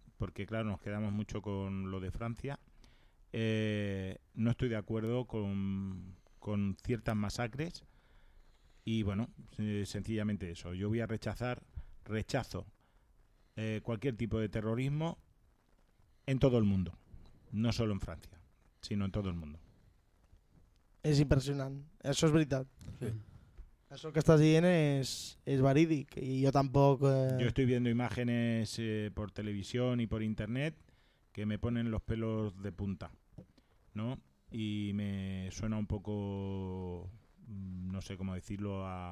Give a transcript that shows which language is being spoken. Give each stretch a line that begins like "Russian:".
Spanish: Porque claro, nos quedamos mucho con lo de Francia. No estoy de acuerdo con ciertas masacres y bueno, sencillamente eso. Yo voy a rechazo cualquier tipo de terrorismo en todo el mundo, no solo en Francia, sino en todo el mundo.
Catalan: És impressionant, això és veritat. Sí. Això que estàs dient és verídic i jo tampoc...
Spanish: Yo estoy viendo imágenes por televisión y por internet que me ponen los pelos de punta, ¿no? Y me suena un poco, no sé cómo decirlo,